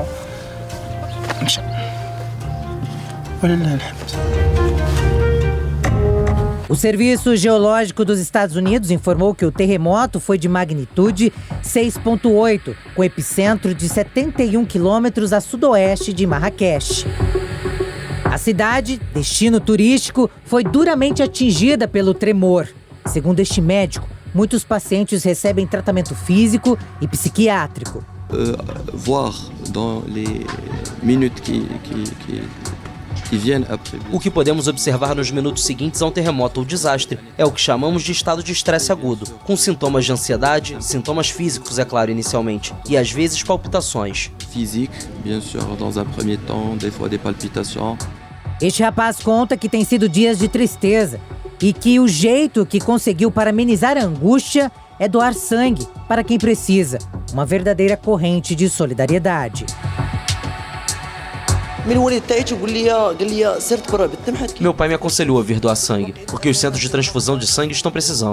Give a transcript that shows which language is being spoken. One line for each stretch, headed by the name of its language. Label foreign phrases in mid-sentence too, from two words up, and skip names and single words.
Portuguese: O Serviço Geológico dos Estados Unidos informou que o terremoto foi de magnitude 6,8, com epicentro de 71 quilômetros a sudoeste de Marrakech. A cidade, destino turístico, foi duramente atingida pelo tremor. Segundo este médico, muitos pacientes recebem tratamento físico e psiquiátrico.
French: Voir dans les minutes qui
Portuguese: O que podemos observar nos minutos seguintes a um terremoto ou desastre é o que chamamos de estado de estresse agudo, com sintomas de ansiedade, sintomas físicos, é claro, inicialmente, e às vezes palpitações.
French: Physique, bien sûr, dans un premier temps, des fois des palpitations.
Portuguese: Este rapaz conta que tem sido dias de tristeza e que o jeito que conseguiu para amenizar a angústia é doar sangue para quem precisa, uma verdadeira corrente de solidariedade. Meu pai me aconselhou a vir doar sangue, porque os centros de transfusão de sangue estão precisando.